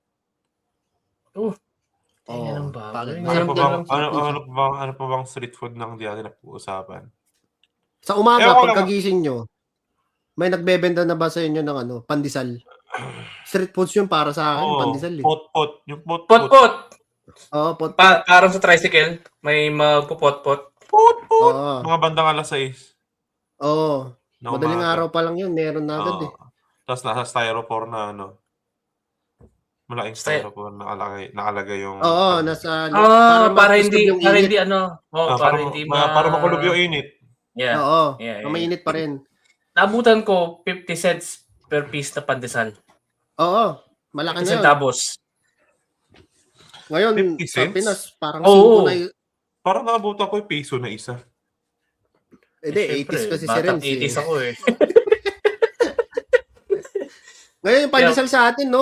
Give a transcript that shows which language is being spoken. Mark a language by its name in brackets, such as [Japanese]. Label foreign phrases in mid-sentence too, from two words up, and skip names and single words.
[Filipino] Tenga ng baboy. bakit? Ngayon Ano pa bang street food na hindi natin napag-uusapan? Sa umaga, Ewan ko lang. pagkagising nyo, may nagbebenta na ba sa inyo ng pandesal? Street foods yun para sa akin, pandesal eh. Pot-pot. Yung pot-pot. Pot-pot. Oo, pot. Parang sa tricycle, may magpupot-pot. Pot-pot. Oo. Mga bandang alas 6. Oo. na Madaling umaga. araw pa lang yun, meron na agad eh. Tapos nasa styrofoam na malaking Sty- styrofoam nakalagay yung Oo, nasa... Para hindi, yung para init. hindi ano. Oh, para hindi para makulog yung init. Yeah. Oo, Yeah, na mainit pa rin. Nabutan ko 50 [English] cents per piece [Filipino] na pandesal. Oo, malaki 50 na yun. centavos. Ngayon, 50 sa cents? Pinas, parang Oo. 5 na yun. Parang nakabutan ko yung peso na isa. Hindi, Siyempre, 80s kasi si batang Renz 80s eh. ako eh. Ngayon, yung pandesal sa atin, no?